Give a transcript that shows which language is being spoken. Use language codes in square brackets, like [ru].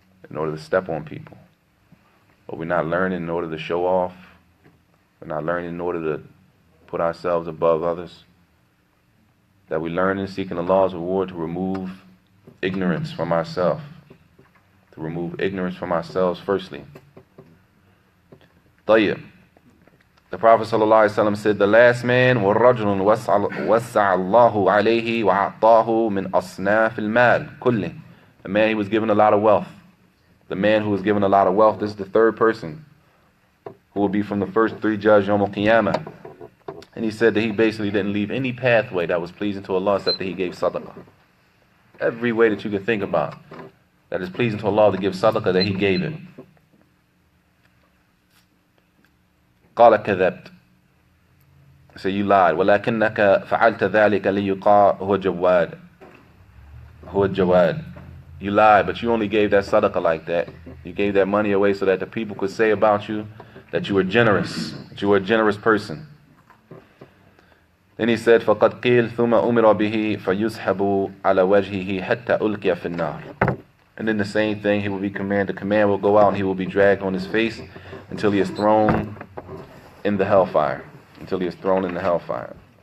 [en] In order to step on people. But we're not learning in order to show off. We're not learning in order to put ourselves above others. That we learn in seeking Allah's reward to remove ignorance from ourselves. To remove ignorance from ourselves firstly. [ar] طيب. [en] The Prophet ﷺ said, the last man [ar] وَالرَّجُلٌ وَسَّعَ اللَّهُ عَلَيْهِ وَعَطَّاهُ مِنْ أَصْنَافِ الْمَالِ كُلِّهِ. [en] A man, he was given a lot of wealth. The man who was given a lot of wealth, this is the third person who will be from the first 3 judges Yawm al-Qiyamah. And he said that he basically didn't leave any pathway that was pleasing to Allah except that he gave sadaqah. Every way that you can think about that is pleasing to Allah to give sadaqah, that he gave it. [ar] قَالَ كَذَبْتَ. [en] So you lied. [ar] وَلَكِنَّكَ فَعَلْتَ ذَلِكَ لِيُقَالَ هُوَ جَوَادٌ. هُوَ الجَوَادُ. [en] You lied, but you only gave that sadaqah like that. You gave that money away so that the people could say about you that you were generous, that you were a generous person. Then he said, [ar] فَقَدْ قِيلْ ثُمَّ أُمِرَ بِهِ فَيُسْحَبُ عَلَى وَجْهِهِ حَتَّى أُلْقِيَ فِي النَّارِ. [en] And then the same thing, he will be commanded. The command will go out and he will be dragged on his face until he is thrown in the hellfire. Until he is thrown in the hellfire.